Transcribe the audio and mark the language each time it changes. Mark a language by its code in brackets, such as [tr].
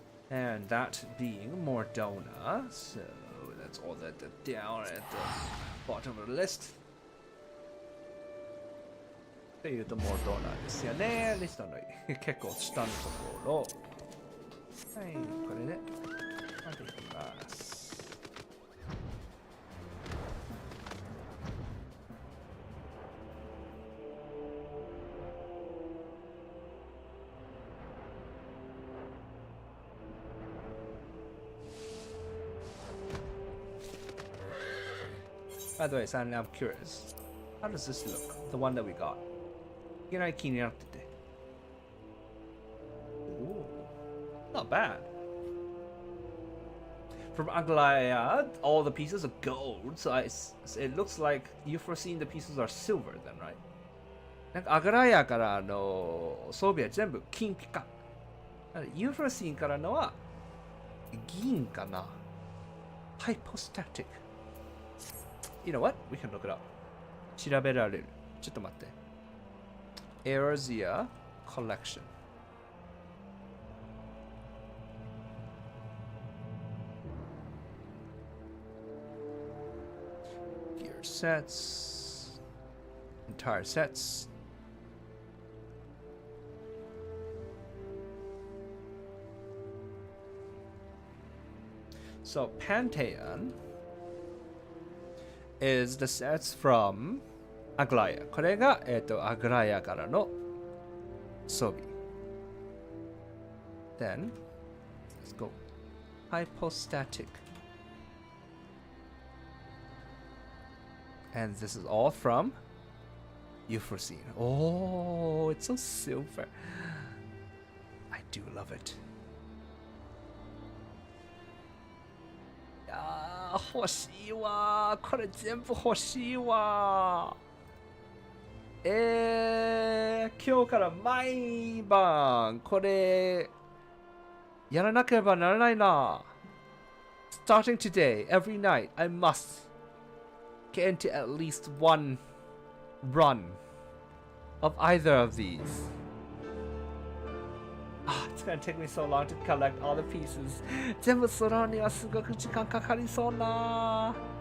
[en] And that being Mordona, so that's all that down at the bottom of the list. [ja] っていうとモルドーナですよね。リストの結構下のところ。はい、これでまでいきます。 [en] By the way, Simon, I'm curious. How does this look? The one that we got. [ja] いきなり気になってて。 [en] Ooh, not bad. From Aglaya, all the pieces are gold, so it looks like Euphrosyne the pieces are silver then, right? [ja] なんかアグラヤからの装備は全部金ピカ。 Euphrosyneからのは銀かな。 [en] Hypostatic. You know what? We can look it up. [ja] 調べられる。ちょっと待って。 [en] エオルゼア collection. Gear sets. Entire sets. So Pantheon is the sets from Aglaya. [ja] これが、アグラヤからの装備。 [en] Then, let's go. Hypostatic. And this is all from Euphrosyne. Oh, it's so silver. I do love it. [ja] いやー、欲しいわー。これ全部欲しいわー。今日から毎晩これやらなければならないな。 [en] Starting today, every night, I must get into at least one run of either of these. It's gonna take me so long to collect all the pieces. [ja] 全部揃うにはすごく時間かかりそうな。